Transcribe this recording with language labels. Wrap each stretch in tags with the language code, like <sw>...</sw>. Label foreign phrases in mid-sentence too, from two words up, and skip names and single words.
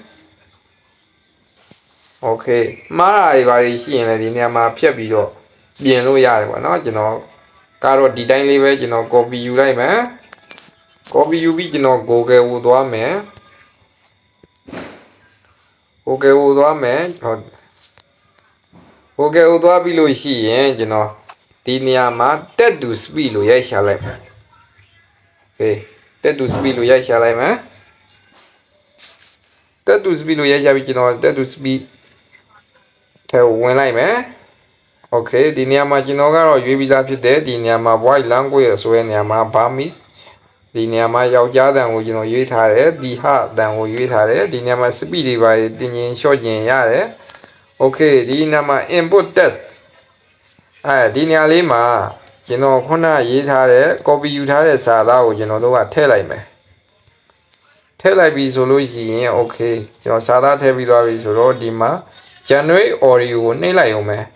<my>Okay မှားတာတွေပါရှိရင်လည်းဒီနေရာမှာဖြတ်ပြီးတော့ပြင်လို့ရတယ်ပေါ့နော်ကျွန်တော်ကတော့ဒီတိုင်းလေးပဲကျွန်တော် copy ယူလိုက်မယ် copy ယူပြီးကျွန်တော် Google ကိုသွားမယ် Google ကိုသွားမယ်Google ကိုသွားပြီးလို့ရှိရင်ကျွန်တော်ဒီနေရာမှာ</my> <en>text to speech</en> <my>လို့ရိုက်ရှာလိုက်မယ်</my> <en>Okay text to speech</en> <my>လို့ရိုက်ရှာလိုက်မယ်</my> <en>text to speech</en> <my>လို့ရိုက်ရှာပြီးကျွန်တော်</my> <en>text to speech</en> <my>ထဲဝင်လိုက်မယ် Okay ဒီနေရာမှာကျွန်တော်ကတော့ရွေးပြီးသားဖြစ်တယ်ဒီနေရာမှာ</my> <en>voice language</en> <my>ဆိုတဲ့နေရာမှာ Burmese ဒီနေရာမှာယောက်ျားတန်ကိုကျွန်တော်ရွေးထားတယ်ဒီဟာတန်ကိုရွေးထားတယ်ဒီနေရာမှာ speed တွေပါတင်ရင် short ကျင်ရတယ် Okay ဒီနေရာမှာ</my> <en>input text</en> <my>ဒီနေရာလေးမှာကျွန်တော်ခုနရေးထားတဲ့ copy ယူထားတဲ့စာသားကိုကျွန်တော်တို့ကထည့်လိုက်မယ်ထည့်လိုက်ပြီဆိုလို့ရှိရင် Okay ကျွန်တော်စာသားထည့်ပြီးသွားပြီဆိုတော့ဒီမှာ</my> <en>generate audio</en> <my>ကိုနှိပ်လိုက်အောင်မယ်</my>